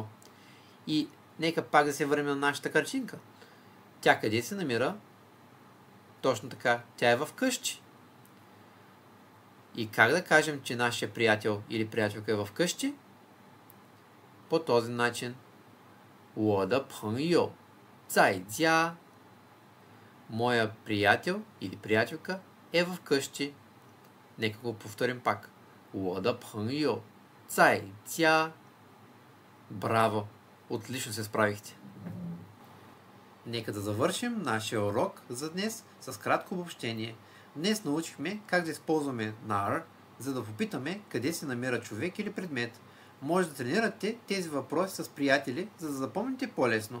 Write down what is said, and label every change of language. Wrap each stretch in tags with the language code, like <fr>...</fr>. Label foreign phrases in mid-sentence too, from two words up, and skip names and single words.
<bg>И нека пак да се върнем на нашата картинка. Тя къде се намира? Точно така, тя е в къщи. И как да кажем, че нашия приятел или приятелка е в къщи? По този начин.</bg> <zh>我的朋友在家.</zh> <bg>Моя приятел или приятелка е в къщи. Нека го повторим пак.</bg> <zh>我的朋友在家.</zh> <bg>Браво! Отлично се справихте. Нека да завършим нашия урок за днес с кратко обобщение. Днес научихме как да използваме нар, за да попитаме къде се намира човек или предмет. Може да тренирате тези въпроси с приятели, за да запомните по-лесно.</bg>